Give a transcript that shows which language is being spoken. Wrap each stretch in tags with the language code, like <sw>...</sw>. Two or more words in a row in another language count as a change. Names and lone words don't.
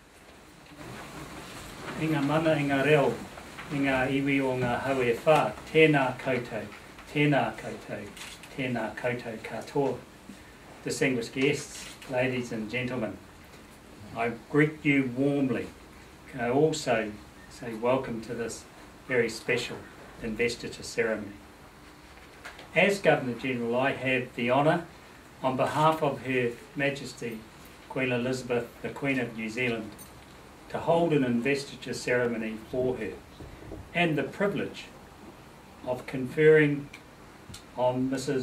<mi>I ngā mana, i ngā reo, i ngā iwi o ngā hau e whā, tēnā koutou, tēnā koutou, tēnā koutou katoa.</mi> <en>Distinguished guests, ladies and gentlemen, I greet you warmly. I also say welcome to this very special investiture ceremony. As Governor-General, I have the honour, on behalf of Her Majesty Queen Elizabeth, the Queen of New Zealand, to hold an investiture ceremony for her, and the privilege of conferring on Mrs.</en>